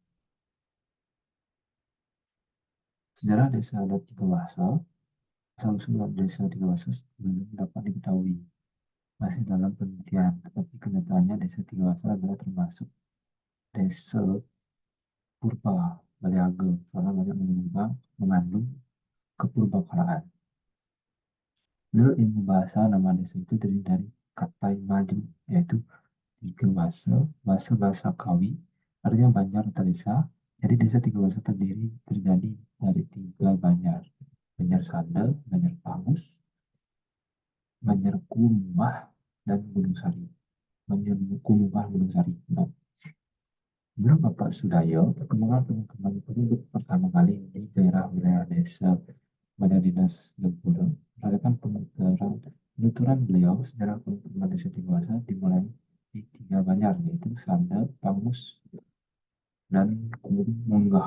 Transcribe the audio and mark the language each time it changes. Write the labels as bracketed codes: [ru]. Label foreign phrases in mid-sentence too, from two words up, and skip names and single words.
[id] Sejarah Desa adat Tiga Masa, asal-usul Desa Tiga Masa belum dapat diketahui, masih dalam penelitian, tetapi kenyataannya Desa Tiga Masa adalah termasuk desa purba Baliaga karena banyak mengandung kepurbakaan. Menurut ilmu bahasa, nama desa itu terdiri dari kata majum, yaitu tiga bahasa Kawi, artinya Banjar atau desa. Jadi desa Tiga Bahasa terjadi dari tiga Banjar, Banjar Sanda, Banjar Pangus, Banjar Kumah, dan Gunung Sari. Banjar Kumah, Gunung Sari. Nah, menurut Bapak Sudayo, perkembangan pemukiman penduduk pertama kali di daerah wilayah desa Banjar Dinas Daupura berdasarkan penuturan beliau, sejarah pemukiman desa Tiga Bahasa dimulai di tiga Banjar, yaitu Sanda, Pangus, dan Munggah.